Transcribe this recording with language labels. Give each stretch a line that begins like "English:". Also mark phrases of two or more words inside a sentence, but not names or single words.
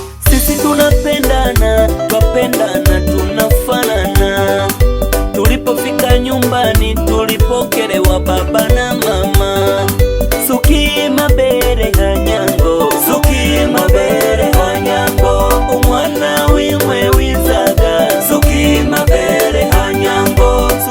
Swahili: Sisi tunapendana, twapendana, tunafanana. Tulipofika nyumbani, tulipokelewa baba na mama.
Kinyarwanda: Suki mabere hanyango, suki mabere hanyango, umwana wimwe wizaga. Suki mabere hanyango,